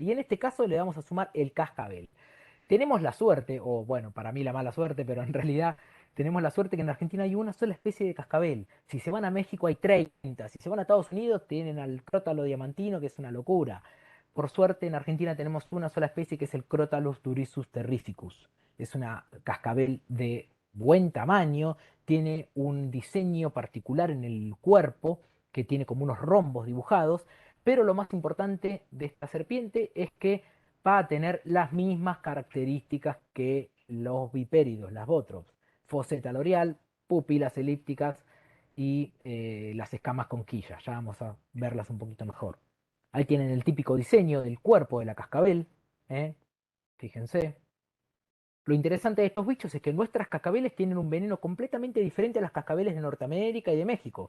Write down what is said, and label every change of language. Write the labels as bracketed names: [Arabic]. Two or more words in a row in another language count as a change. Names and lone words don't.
[Spanish] Y en este caso le vamos a sumar el cascabel. Tenemos la suerte, o bueno, para mí la mala suerte, pero en realidad tenemos la suerte que en Argentina hay una sola especie de cascabel. Si se van a México hay 30, si se van a Estados Unidos tienen al crótalo diamantino, que es una locura. Por suerte en Argentina tenemos una sola especie que es el Crotalus durisus terrificus. Es una cascabel de buen tamaño, tiene un diseño particular en el cuerpo, que tiene como unos rombos dibujados, pero lo más importante de esta serpiente es que va a tener las mismas características que los vipéridos, las botrops. Foseta loreal, pupilas elípticas y las escamas con quilla. Ya vamos a verlas un poquito mejor. Ahí tienen el típico diseño del cuerpo de la cascabel. ¿eh? Fíjense. Lo interesante de estos bichos es que nuestras cascabeles tienen un veneno completamente diferente a las cascabeles de Norteamérica y de México.